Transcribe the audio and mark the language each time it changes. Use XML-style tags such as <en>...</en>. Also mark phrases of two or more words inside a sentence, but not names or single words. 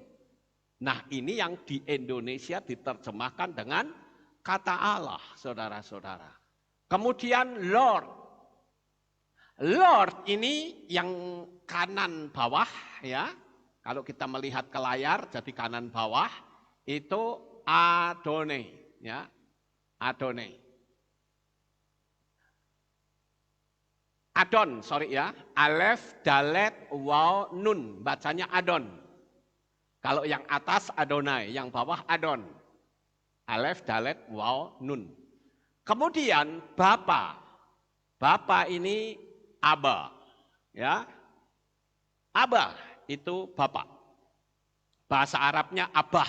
<id>Nah ini yang di Indonesia diterjemahkan dengan kata Allah, saudara-saudara. Kemudian Lord. Lord ini yang kanan bawah, ya. Kalau kita melihat ke layar jadi kanan bawah itu Adonai, ya. Adonai. Adon, sorry ya. Alef, Dalet, Waw, Nun. Bacanya Adon. Kalau yang atas Adonai, yang bawah Adon. Alef, Dalet, Waw, Nun. Kemudian Bapa. Bapa ini Aba. Ya. Aba itu Bapa. Bahasa Arabnya Abah.</id>